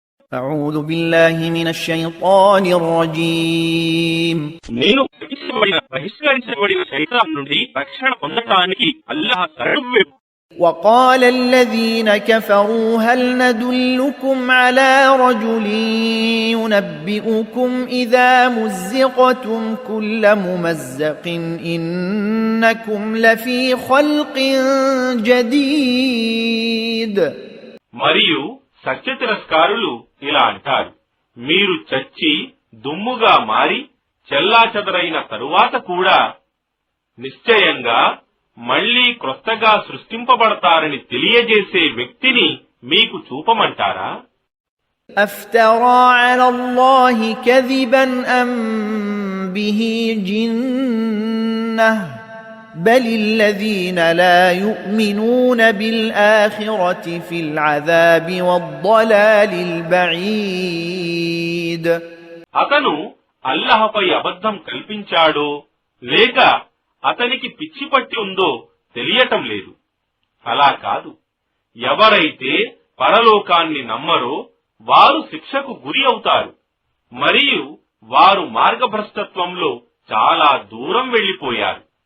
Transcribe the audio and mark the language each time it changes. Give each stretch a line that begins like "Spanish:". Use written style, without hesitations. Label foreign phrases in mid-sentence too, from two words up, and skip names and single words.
Arabic: أعوذ بالله من الشيطان الرجيم
Telugu: నేను బహిష్కరించబడిన శైతాను నుండి రక్షణ పొందడానికి అల్లాహ్ శరణు.
Arabic: وقال الذين كفروا هل ندلكم على رجل ينبئكم إذا مزقتم كل ممزق إنكم لفي خلق جديد.
Telugu: మరియు సత్య తిరస్కారులు ఇలా అంటారు, మీరు చచ్చి దుమ్ముగా మారి చెల్లాచెదరైన తరువాత కూడా నిశ్చయంగా మళ్లీ క్రొత్తగా సృష్టింపబడతారని తెలియజేసే వ్యక్తిని మీకు చూపమంటారా?
Arabic: أفترى على الله كذبا أم به جنة بل الذين لا يؤمنون بالآخرة في العذاب والضلال البعيد.
Telugu: అతను అల్లాహ్పై అబద్ధం కల్పించాడో లేక అతనికి పిచ్చి పట్టి ఉందో తెలియటం లేదు. అలా కాదు, ఎవరైతే పరలోకాన్ని నమ్మరో వారు శిక్షకు గురి అవుతారు మరియు వారు మార్గభ్రష్టత్వంలో చాలా దూరం వెళ్లిపోయారు.